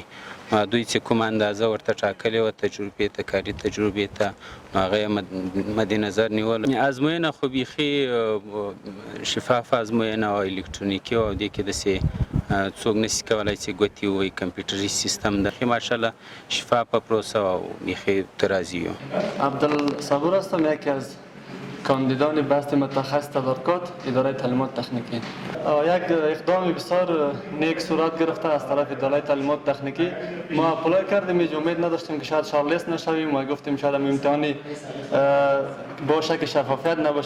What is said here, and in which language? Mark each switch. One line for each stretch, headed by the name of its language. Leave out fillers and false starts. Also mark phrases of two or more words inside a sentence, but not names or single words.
Pashto: دوی چې کومه اندازه ورته ټاکلې وه تجربې ته، کاري تجربې ته، نو هغه یې مد نظر نیول. ازموینه خو بیخي شفافه ازموینه وه، الکترونیکي وه او دې کې داسې څوک نشي کولی چې ګوتې ووایي، کمپیوټري سیستم ده. ماشاءالله شفافه پروسه و و بیخي ترازی و.
Persian: عبدالصبور هستم، یکی از کاندیدان بست متخصص تدارکات اداره تعلیمات تکنیکی. یک اقدام بسیار نیک صورت گرفته از طرف اداره تعلیمات تکنیکی. ما اپلای کردیم، هیچ امید نداشتیم که شاید شارلیست نشویم و گفتیم شاید امتحانی باشه که شفافیت نباشه.